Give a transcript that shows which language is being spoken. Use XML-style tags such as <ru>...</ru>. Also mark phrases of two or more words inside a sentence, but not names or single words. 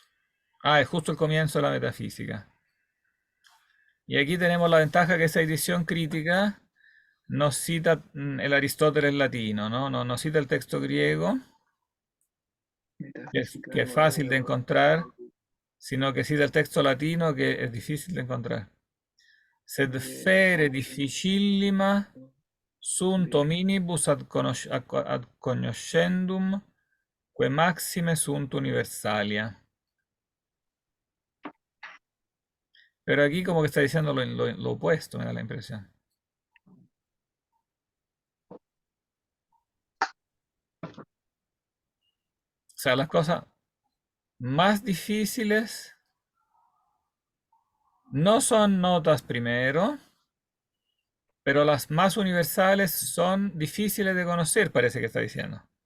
<es>Ah, es justo el comienzo de la metafísica. Y aquí tenemos la ventaja que esa edición crítica nos cita el Aristóteles latino, ¿no? No cita el texto griego, Metafísica que es fácil de encontrar, sino que cita el texto latino, que es difícil de encontrar.</es> <la>Sed fere difficillima sunt hominibus ad cognoscendum, que maxime sunt universalia.</la> <es>Pero aquí como que está diciendo lo opuesto, me da la impresión. O sea, las cosas más difíciles no son notas primero, pero las más universales son difíciles de conocer, parece que está diciendo.</es>